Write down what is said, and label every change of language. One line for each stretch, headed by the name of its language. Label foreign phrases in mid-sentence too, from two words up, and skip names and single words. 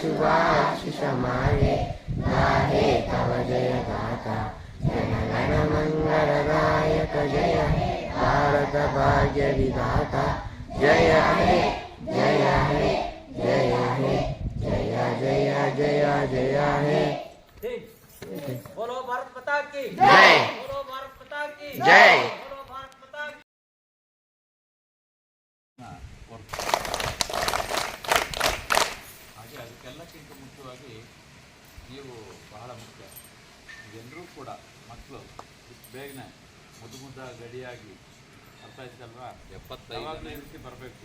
Bangla: শিশমায়ে গাহে তব জয় গাথা জনগণ মঙ্গলদায়ক জয় ভারত ভাগ্য বিধাতা জয় হে জয় হে জয় হে জয় জয় জয় জয় হে।
Hindi: बोलो भारत माता की जय, बोलो भारत माता की जय। बोलो भारत माता की।
Kannada: ಹಾಗೆ ಅದಕ್ಕೆಲ್ಲಕ್ಕಿಂತ ಮುಖ್ಯವಾಗಿ ನೀವು ಬಹಳ ಮುಖ್ಯ. ಎಲ್ಲರೂ ಕೂಡ ಮಕ್ಕಳು ಬೇಗನೆ ಮುದ್ದು ಗಡಿಯಾಗಿ ಅರ್ಥ ಆಯ್ತಲ್ವಾ 75ನೇ ಬರಬೇಕು.